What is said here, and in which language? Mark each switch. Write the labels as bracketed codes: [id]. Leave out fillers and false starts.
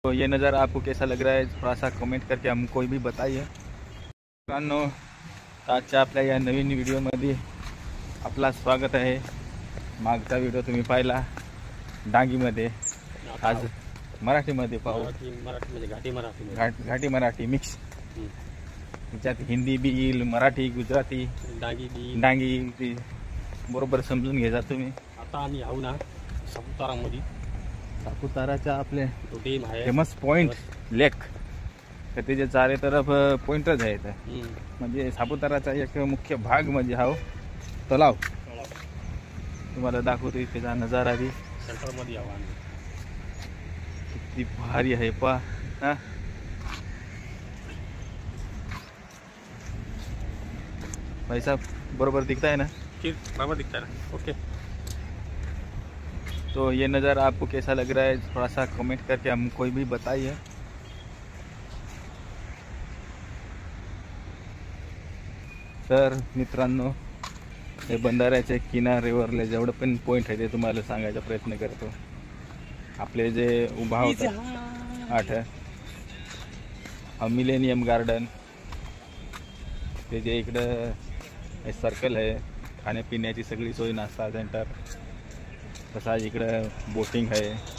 [hi] तो ये नज़ारा आपको कैसा लग रहा है थोड़ा सा कमेंट करके हमको भी बताइए। [mr] मित्रांनो, आजच्या आपल्या या नवीन व्हिडिओमध्ये आपला स्वागत आहे। मागचा व्हिडिओ तुम्ही पाहिला डांगीमध्ये, आज मराठीमध्ये पाहू। मराठी म्हणजे घाटी मराठी मिक्स, त्याच्यात हिंदी बी येईल, मराठी, गुजराती, डांगी बरोबर समजून घ्यायचा तुम्ही। आता आम्ही आहो ना सापुतारामध्ये, सापुताराच्या आपले डॅम आहे फेमस पॉइंट लेक, तर त्याचे चारे तरफ पॉइंटच आहेत। म्हणजे सापुताराचा एक मुख्य भाग म्हणजे हा तलाव तुम्हाला दाखवतो। त्याचा नजारा बी सेंटरमध्ये आहो आम्ही, किती भारी आहे पा। [hi] हाँ भाई साहब बरोबर दिखता है ना? ठीक बराबर दिखता है ना। ओके, तो ये नज़ारा आपको कैसा लग रहा है थोड़ा सा कमेंट करके हमको भी बताइए। [mr] तर मित्रांनो, हे बंधाऱ्याच्या किनाऱ्यावरले जेवढे पण पॉइंट आहे ते तुम्हाला सांगायचा प्रयत्न करतो। आपले जे उभा होता 8 मिलेनियम गार्डन, ते जे इकडं सर्कल आहे, खाण्यापिण्याची सगळी सोय, नाश्ता सेंटर, तसाच इकडं बोटिंग आहे।